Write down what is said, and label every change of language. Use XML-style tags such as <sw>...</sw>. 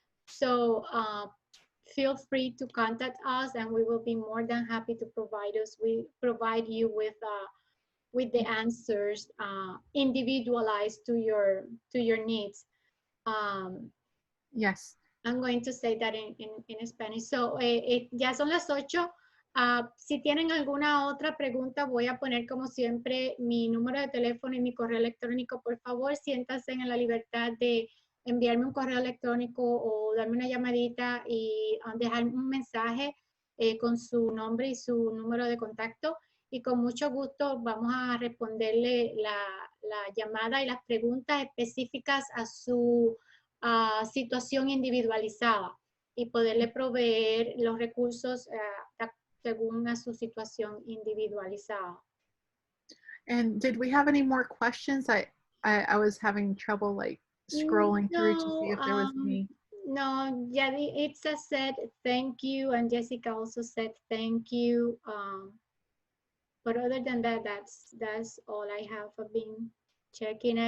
<en>So feel free to contact us, and we will be more than happy to provide you with the answers individualized to your needs. Yes. I'm going to say that in Spanish.</en> <es>So, ya son las 8. Si tienen alguna otra pregunta, voy a poner como siempre mi número de teléfono y mi correo electrónico. Por favor, siéntanse en la libertad de enviarme un correo electrónico o darme una llamadita y dejar un mensaje con su nombre y su número de contacto. Y con mucho gusto vamos a responderle la llamada y las preguntas específicas a su situación individualizada y poderle proveer los recursos según a su situación individualizada.</es> <en>And did we have any more questions? I was having trouble like scrolling through to see if there was any. No, yeah, Itza said thank you, and Jessica also said thank you. But other than that, that's all I have been checking.</en>